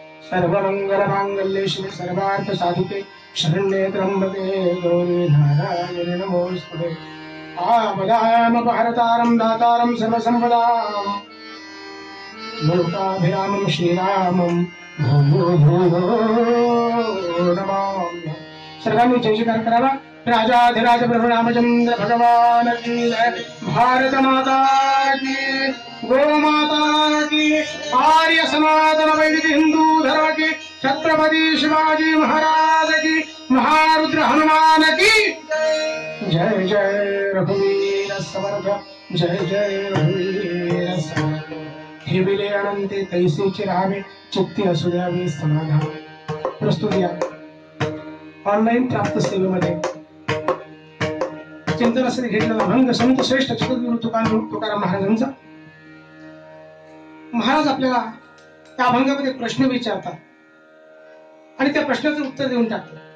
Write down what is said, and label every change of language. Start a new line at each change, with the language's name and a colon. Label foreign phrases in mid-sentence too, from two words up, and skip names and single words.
Sanskrit: सर्वमंगलमांगल्ये शिवे सर्वार्थ साधिके शरण्ये त्र्यंबके गौरी नारायणी नमोस्तुते आपदामपहर्तारं दातारं सर्वसंपदां लोकाभिरामं श्रीरामं भूयो भूयो नमामि।
Marathi: सर्वांनी जय जयकार करावा।
Hindi: राजाधिराज प्रभु रामचंद्र भगवान की जय। भारत माता की, गो माता की, आर्य सनातन वैदिक हिंदू धर्म की, छत्रपति शिवाजी महाराज की, महारुद्र हनुमान की जय।
Marathi: जय रघुवीर समर्थ, जय जय रघुवीर समर्थ। हे विले अनंते तैसेचे राहावे, चित्ती असू द्यावे समाधान। प्रस्तुत या ऑनलाईन प्राप्त सेवेमध्ये चिंतनासाठी घेतलेला अभंग संत श्रेष्ठ जगद्गुरु तुकाराम महाराजांचा। महाराज आपल्याला त्या अभंगामध्ये प्रश्न विचारतात आणि त्या प्रश्नाचं उत्तर देऊन टाकतात।